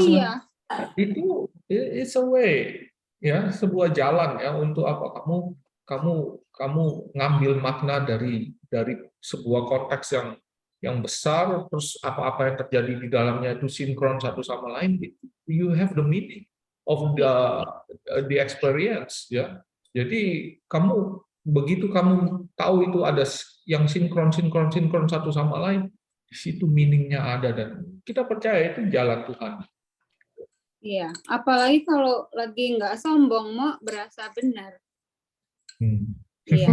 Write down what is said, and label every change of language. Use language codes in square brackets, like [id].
[id] Iya. Itu [en] it's a way, [id] ya, sebuah jalan ya untuk apa kamu ngambil makna dari sebuah konteks yang besar, terus apa-apa yang terjadi di dalamnya itu sinkron satu sama lain. [en] You have the meaning of the experience, ya. [id] Jadi begitu kamu tahu itu ada yang sinkron satu sama lain, di situ meaningnya ada, dan kita percaya itu jalan Tuhan. Iya, apalagi kalau lagi nggak sombong, mau berasa benar. Iya.